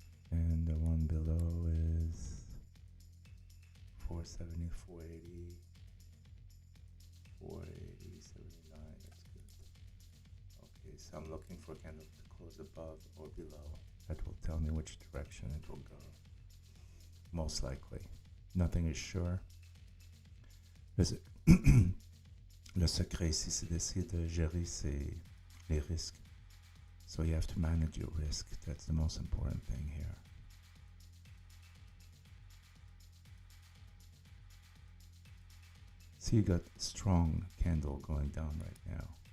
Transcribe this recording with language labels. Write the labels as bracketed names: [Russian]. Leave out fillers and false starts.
[English] And the one below is 470, 480, 480, 79. That's good. Okay, so I'm looking for a candle to close above or below. That will tell me which direction it will go. most likely. Nothing is sure. [French] Le secret ici, c'est d'essayer de gérer les risques. [English] So you have to manage your risk. That's the most important thing here. See, you got strong candle going down right now.